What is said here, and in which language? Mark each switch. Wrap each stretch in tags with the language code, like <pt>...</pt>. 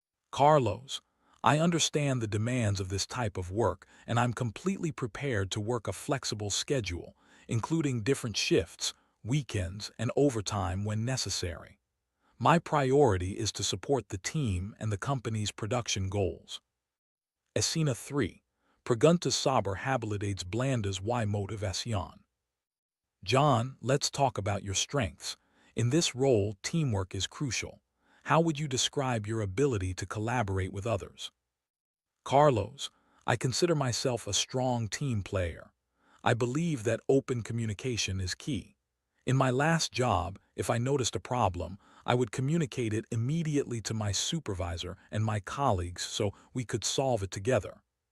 <en>Carlos, I understand the demands of this type of work, and I'm completely prepared to work a flexible schedule, including different shifts, weekends, and overtime when necessary. My priority is to support the team and the company's production goals.</en> <es>Escena 3. Preguntas sobre habilidades blandas y motivación.</es> <en>John, let's talk about your strengths. In this role, teamwork is crucial. How would you describe your ability to collaborate with others? Carlos, I consider myself a strong team player. I believe that open communication is key. In my last job, if I noticed a problem, I would communicate it immediately to my supervisor and my colleagues so we could solve it together.</en>